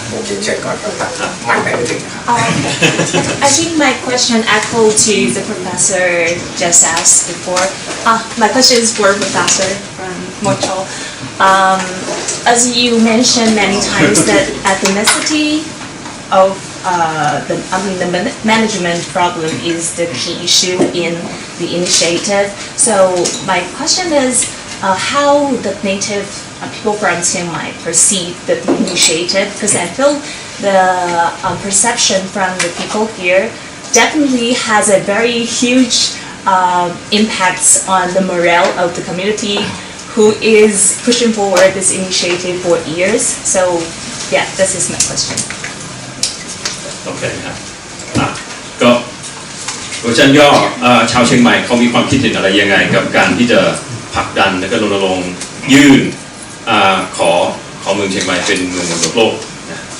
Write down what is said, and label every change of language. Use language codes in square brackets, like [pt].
[th] ผมเช็คก่อนครับมันไปไม่ถึงนะครับ [en] I think my question echoed to the professor just asked before. My question is for Professor from Montreal. As you mentioned many times that ethnicity of the management problem is the key issue in the initiative. So my question is how the native people from Chiang Mai perceive the initiative, because I feel the perception from the people here definitely has a very huge impacts on the morale of the community who is pushing forward this initiative for years. So yeah, this is my question. [th] โอเคครับก็เวอร์ชันย่อชาวเชียงใหม่เขามีความคิดเห็นอะไรยังไงกับการที่จะผลักดันและก็รณรงค์ยื่นขอเมืองเชียงใหม่เป็นเมืองมรดกโลกนะ